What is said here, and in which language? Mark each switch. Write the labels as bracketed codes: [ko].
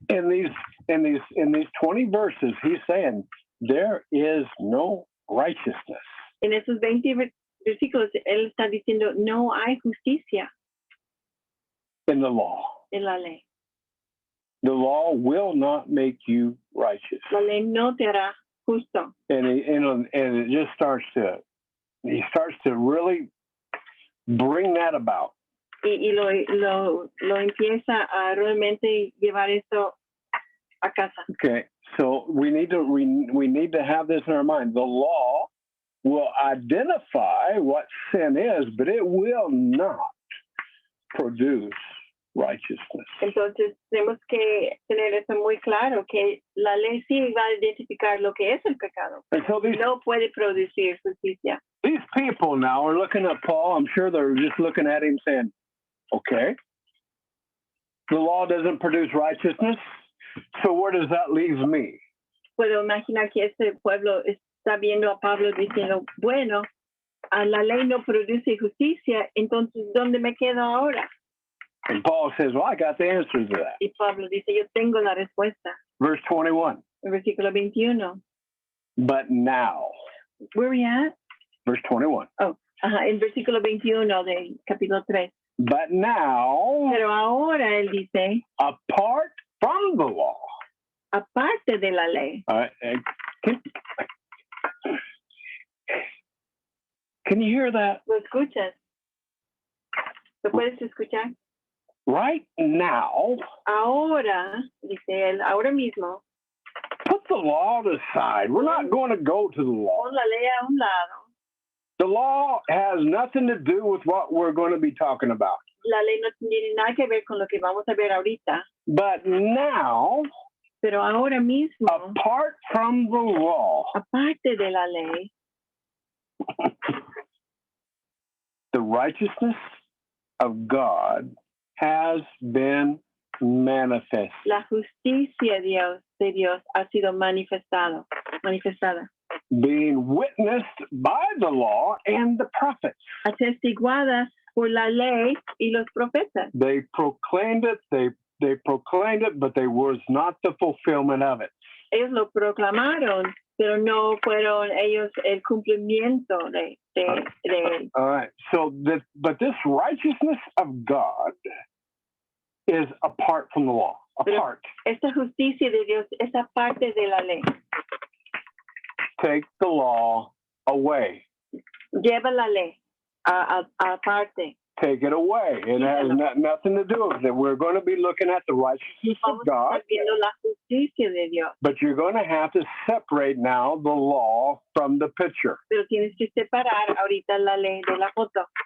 [en] In these 20 verses, he's saying there is no righteousness. [es] En esos 20 versículos él está diciendo no hay justicia [en] In the law. [es] en la ley. [en] The law will not make you righteous. [es] La ley no te hará justo. [en] And it just he starts to really bring that about. [es] Y lo empieza a realmente llevar esto a casa. [en] Okay, so we need to have this in our mind. The law will identify what sin is, but it will not produce righteousness. [es] Entonces tenemos que tener eso muy claro, que la ley sí va a identificar lo que es el pecado. [en] And so [es] No puede producir justicia. [en] these people now are looking at Paul. I'm sure they're just looking at him saying, okay, the law doesn't produce righteousness. So where does that leave me? [es] Puedo imaginar que este pueblo está viendo a Pablo diciendo, bueno, a la ley no produce justicia, entonces, ¿dónde me quedo ahora? [en] And Paul says, well, I got the answer to that. [es] Y Pablo dice, yo tengo la respuesta. [en] Verse 21. [es] El versículo 21. [en] But now, Where are we at? verse 21. [es] Ajá, el versículo 21 del capítulo 3. [en] But now, [es] Pero ahora él dice, [en] apart from the law. [es] aparte de la ley. [en] All right. Can you hear that? [es] ¿Lo escuchas? ¿Lo puedes escuchar? [en] Right now, [es] Ahora, dice él, ahora mismo, [en] put the law aside. We're not going to go to the law. [es] pon la ley a un lado. [en] The law has nothing to do with what we're going to be talking about. [es] La ley no tiene nada que ver con lo que vamos a ver ahorita. [en] But now, [es] Pero ahora mismo, [en] apart from the law, [es] aparte de la ley, [en] the righteousness of God has been manifest, [es] la justicia de Dios ha sido manifestada. [en] being witnessed by the law and the prophets. [es] Atestiguada por la ley y los profetas. [en] They proclaimed it, they proclaimed it, but there was not the fulfillment of it. [es] Ellos lo proclamaron, pero no fueron ellos el cumplimiento de él. [en] All right. So but this righteousness of God is apart from the law. Apart. [es] Esta justicia de Dios es aparte de la ley. [en] Take the law away. [es] Lleva la ley aparte. [en] Take it away. It has nothing to do with it. We're going to be looking at the righteousness of [es] Vamos a [en] God, [es] estar viendo la justicia de Dios. [en] but you're going to have to separate now the law from the picture. [es] Pero tienes que separar ahorita la ley de la foto.